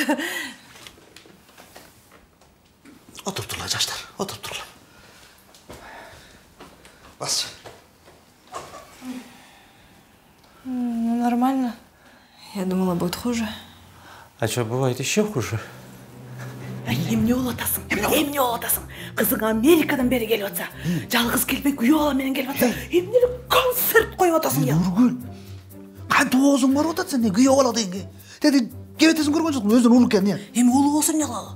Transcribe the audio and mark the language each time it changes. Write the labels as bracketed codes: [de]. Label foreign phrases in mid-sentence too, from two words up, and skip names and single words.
[tr] Oturup durlar жаштар, oturup durlar. [ky] Бас. [ru] Нормально. Я думала, будет хуже. А что, бывает еще хуже? [ky] Эмне болуп атасың? Кызың Америкадан бери келип атса, жалгыз келбей күйөө бала менен келип атса, эмне концерт коюп атасың я? Нургүл. Кантип оозуң барып атат сен, күйөө бала дегенге. Деди, кебетесиң көргөн жоксуң, өзүнөн улуу экен, Эми улуу болсо эмне кылалы?